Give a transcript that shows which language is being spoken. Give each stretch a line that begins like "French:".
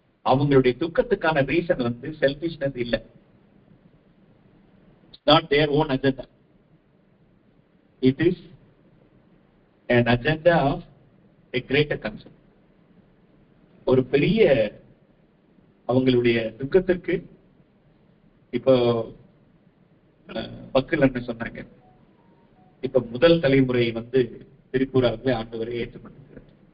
Tamil: அவங்களுடைய துக்கத்துக்கான ரீசன் வந்து செல்ஃபிஷ்னஸ் இல்ல.
English: It's not their own agenda. It is an agenda of a greater concern.
Tamil: ஒரு பெரிய அவங்களுடைய துக்கத்திற்கு இப்போ மக்கள் என்ன சொன்னாங்க, இப்ப முதல் தலைமுறை வந்து திரிபுராவிலே ஆண்டவரை ஏற்றுக்கொண்டிருக்கிறது.